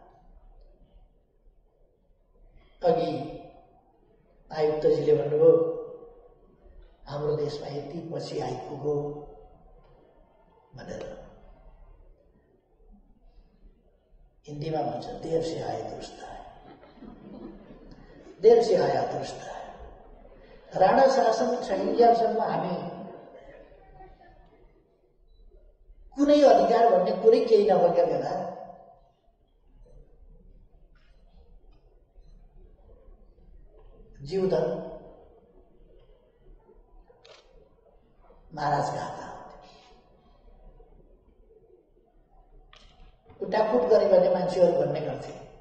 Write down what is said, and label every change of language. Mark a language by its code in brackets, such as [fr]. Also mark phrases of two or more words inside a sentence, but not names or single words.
[ne] अघि आयुक्तजीले भन्नुभयो हाम्रो देशमा यति पछि आइपुग्यो भनेर। हिन्दीमा भन्छ [hi] देर से आए दुरुस्त है, देर से आया दुरुस्त है। [ne] राणा शासन छैन्जेलसम्म हामी कुनै अधिकार भन्ने कुरै केही नभएका बेला जीवधन महाराजका हातमा कुटाकुट गरे भने मान्छेहरू भन्ने गर्थे।